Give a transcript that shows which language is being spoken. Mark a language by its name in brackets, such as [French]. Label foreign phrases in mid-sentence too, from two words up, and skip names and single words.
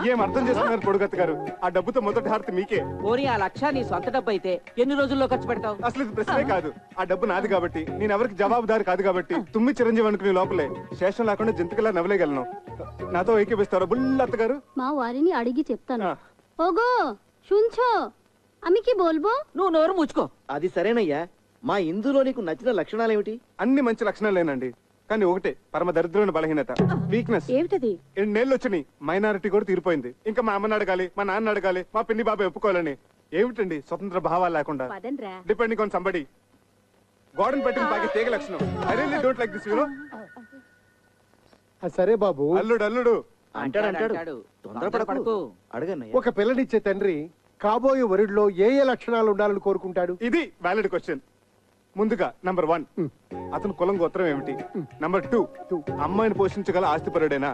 [Telugu] ఏం అర్థం చేసుకున్నారు పొడుగత్త గారు? ఆ డబ్బుతో మొదటి హారతి మీకే. పోనీ ఆ 1,00,000 నీ సొంత డబ్బు అయితే ఎన్ని రోజుల్లో ఖర్చు పెడతావు? అసలు ఇది ప్రశ్నే కాదు. ఆ డబ్బు నాది కాబట్టి, నేను ఎవరికి జవాబుదారి కాదు కాబట్టి తుమ్మి చిరంజీవి అనుకునే లోపలే శేషం లేకుండా జంతుకులా నవ్వలేగలను. నాతో ఏకీపిస్తారా బుల్లత్త గారు? మా వారిని అడిగి చెప్తాను. ఓగో [Bangla] শুনছো, আমি কি বলবো? [Telugu] నువ్వు నోరు ముచ్చుకో. అది సరేనయ్యా. మా ఇందులో నీకు నచ్చిన లక్షణాలు ఏమిటి? అన్ని మంచి లక్షణాలేనండి, కానీ ఒకటే పరమ దరిద్రమైన బలహీనత, వీక్నెస్. ఏమిటది? 2 నెలలు వచ్చినాయి, మైనారిటీ కూడా తీరిపోయింది. ఇంకా మా అమ్మని అడగాలి, మా నాన్న అడగాలి, మా పిన్ని బాబాయ్ ఒప్పుకోవాలని. ఏమిటండి స్వతంత్ర భావాలు లేకుండా [English] depending on somebody. [Telugu] గోడను పెట్టిన పాకే తీగ లక్షణం. [English] I really don't like this, you know. [Telugu] సరే బాబు. అల్లుడు అల్లుడు అంటాడు. తొందరపడకు, అడగన్నయ్య. ఒక పిల్లనిచ్చే తండ్రి కాబోయే వరుడిలో ఏ ఏ లక్షణాలు ఉండాలని కోరుకుంటాడు? ఇది [English] valid question. [Telugu] ముందుగా నంబర్ 1, అతను కులం గోత్రం ఏమిటి? నంబర్ 2, అమ్మాయిని పోషించగల ఆస్తిపరుడేనా?